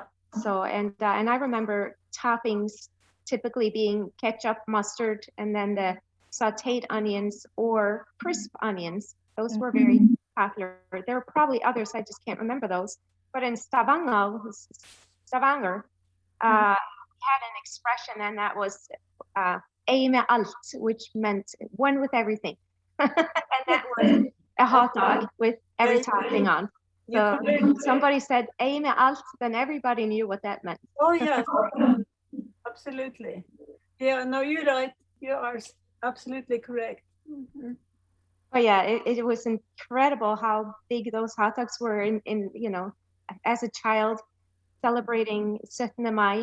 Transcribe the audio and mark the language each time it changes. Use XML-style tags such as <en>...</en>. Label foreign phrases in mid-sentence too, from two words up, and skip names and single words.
<en>So and I remember toppings typically being ketchup, mustard, and then the sautéed onions or crisp onions. Those were very popular. There were probably others, I just can't remember those. But in Stavanger, had an expression, and that was</en> <no>"en med alt,"</no> <en>which meant one with everything. And that was a hot dog with every topping on. So somebody said</en> <no>"en med alt,"</no> <en>then everybody knew what that meant. Oh yeah, absolutely. Yeah, no, you're right. You are absolutely correct. Oh yeah, it was incredible how big those hot dogs were in as a child celebrating Syttende Mai.</en>